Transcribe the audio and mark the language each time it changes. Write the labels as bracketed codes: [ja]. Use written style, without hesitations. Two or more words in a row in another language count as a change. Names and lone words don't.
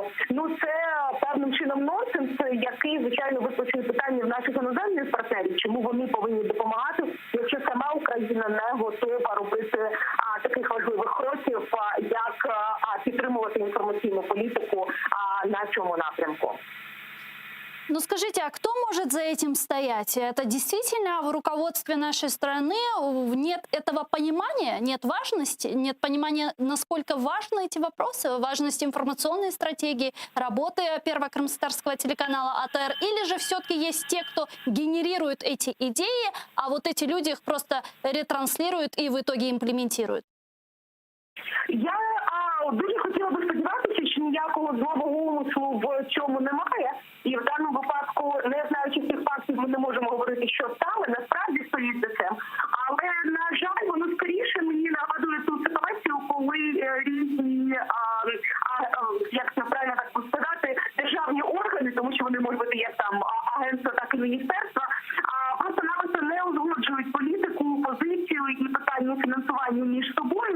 [uk] Ну це певним чином нонсенс, який, звичайно, викликає питання в наших іноземних партнерів, чому вони повинні допомагати, якщо сама Україна не готова робити таких важливих кроків, як підтримувати інформаційну політику на цьому напрямку. [ru] Ну скажите, а кто может за этим стоять? Это действительно в руководстве нашей страны нет этого понимания, нет важности, нет понимания, насколько важны эти вопросы, важность информационной стратегии, работы первого крымско-татарского телеканала АТР, или же все-таки есть те, кто генерирует эти идеи, а вот эти люди их просто ретранслируют и в итоге имплементируют? [uk] Я дуже хотіла би сподіватися, що ніякого злого умислу в цьому немає. І в даному випадку, не знаючи всіх фактів, ми не можемо говорити, що саме насправді стоїть за цим. Але, на жаль, воно скоріше мені нагадує ту ситуацію, коли різні, як це правильно так сказати, державні органи, тому що вони можуть бути як там агентства, так і міністерства, просто-напросто не узгоджують політику, позицію і питання фінансування між собою.